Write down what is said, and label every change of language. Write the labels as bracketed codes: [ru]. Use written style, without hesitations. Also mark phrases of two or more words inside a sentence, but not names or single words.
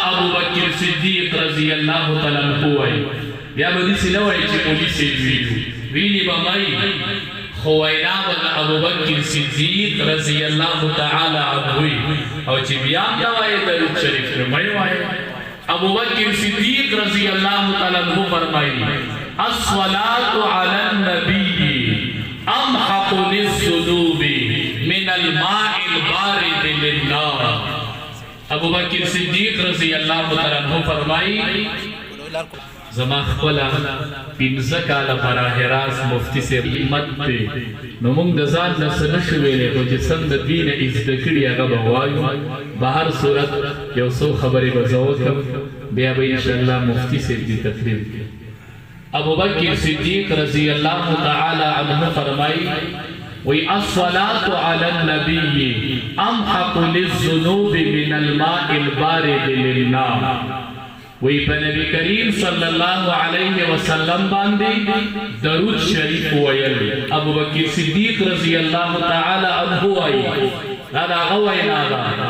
[ps] ابو بکر صدیق [ar] رضی الله تعالی عنہ [ps] وایي بیا به داسې نه وایي چې پولیس یې ویلي به مایي خو وینا به د ابو بکر صدیق [ar] رضی الله تعالی عنہ [ps] او چې بیا هم نه وایي درود شریف نه مه وایي ابو بکر صدیق [ar] رضی الله تعالی عنہ [ps] فرمایي [ar] الصلاة علی النبی امحق للذنوب من الماء البارد للنار ابو بکر صدیق رضی اللہ تعالی عنہ فرمائی [ps] زما خپل پنځه کاله [ur] براہ راست مفتی سے [ps] خدمت ته نو موږ د ځان نه څه نشو ویلی خو چې څنګه د دوی نه یې زده کړي هغه به وایو به هر صورت یو څو خبرې به زه وکړم بیا به انشاءالله مفتی صاحب دې تقریر کړي ابو بکر صدیق [ar] رضی اللہ تعالی عنہ [ps] فرمائی [ar] وی الصلاة علی النبی امحق للذنوب من الماء البارد للنار [ps] وی په نبی کریم صلی الله علیه وسلم باندې درود شریف ویل ابو بکر صدیق [ar] رضی الله تعالی عنہ [ps] وایي دا هغه وینا ده